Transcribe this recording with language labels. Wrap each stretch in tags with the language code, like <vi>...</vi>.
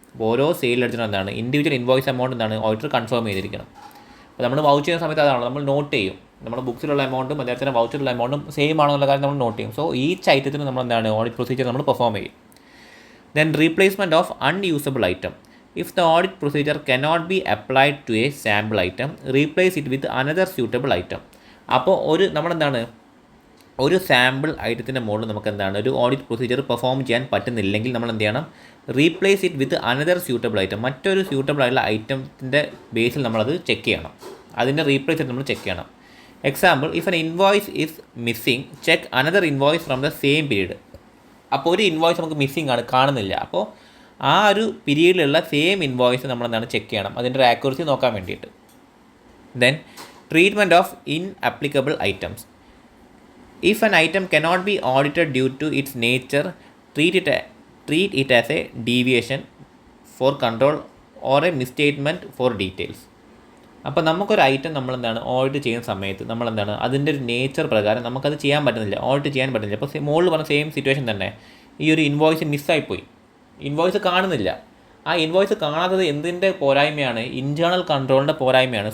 <ml>അപ്പോൾ ഓരോ സെയിൽ ലെഡ്ജറും എന്താണ് ഇൻഡിവിജ്വൽ ഇൻവോയ്സ് എമൗണ്ട് എന്താണ് ഓഡിറ്റർ കൺഫേം ചെയ്തിരിക്കണം. അപ്പോൾ നമ്മൾ വൗച്ച് ചെയ്യുന്ന സമയത്ത് അതാണ് നമ്മൾ നോട്ട് ചെയ്യും. നമ്മുടെ ബുക്സിലുള്ള എമൗണ്ടും അതേപോലെ തന്നെ വൗച്ചറിലുള്ള എമൗണ്ടും സെയിം ആണെന്നുള്ള കാര്യം നമ്മൾ നോട്ട് ചെയ്യും. സോ ഈച്ച് ഐറ്റത്തിന് നമ്മൾ എന്താണ് ഓഡിറ്റ് പ്രൊസീജിയർ നമ്മൾ പെർഫോം ചെയ്യും.</ml> <en>Then replacement of unusable item. If the audit procedure cannot be applied to a sample item, replace it with another suitable item.</en> <ml>അപ്പോൾ നമ്മളെന്താണ് ഒരു സാമ്പിൾ ഐറ്റത്തിൻ്റെ മുകളിൽ നമുക്ക് എന്താണ് ഒരു ഓഡിറ്റ് പ്രൊസീജിയർ പെർഫോം ചെയ്യാൻ പറ്റുന്നില്ലെങ്കിൽ നമ്മൾ എന്ത് ചെയ്യണം,</ml> <en>replace it with another suitable item,</en> <ml>മറ്റൊരു സ്യൂട്ടബിൾ ആയിട്ടുള്ള ഐറ്റത്തിൻ്റെ ബേസിൽ നമ്മളത് ചെക്ക് ചെയ്യണം, അതിൻ്റെ റീപ്ലേസ് നമ്മൾ ചെക്ക് ചെയ്യണം.</ml> <en>Example, if an invoice is missing, check another invoice from the same period.</en> <ml>അപ്പോൾ ഒരു ഇൻവോയ്സ് നമുക്ക് മിസ്സിങ് കാണുന്നില്ല, അപ്പോൾ ആ ഒരു പീരീഡിലുള്ള സെയിം ഇൻവോയ്സ് നമ്മളെന്താണ് ചെക്ക് ചെയ്യണം, അതിൻ്റെ ഒരു ആക്യുറസി നോക്കാൻ വേണ്ടിയിട്ട്.</ml> <en>Then treatment of inapplicable items. If an item cannot be audited due to its nature, treat it as a deviation for control or a misstatement for details.</en> <ml>അപ്പോൾ നമുക്കൊരു ഐറ്റം നമ്മളെന്താണ് audit ചെയ്യുന്ന സമയത്ത് നമ്മളെന്താണ് അതിൻ്റെ ഒരു നേച്ചർ പ്രകാരം നമുക്കത് ചെയ്യാൻ പറ്റുന്നില്ല, ഓഡിറ്റ് ചെയ്യാൻ പറ്റുന്നില്ല. അപ്പോൾ മുകളിൽ പറഞ്ഞ സെയിം സിറ്റുവേഷൻ തന്നെ, ഈ ഒരു ഇൻവോയ്സ് മിസ്സായിപ്പോയി, ഇൻവോയ്സ് കാണുന്നില്ല. ആ ഇൻവോയ്സ് കാണാത്തത് എന്തിൻ്റെ പോരായ്മയാണ്, ഇൻറ്റേർണൽ കൺട്രോളിൻ്റെ പോരായ്മയാണ്.</ml>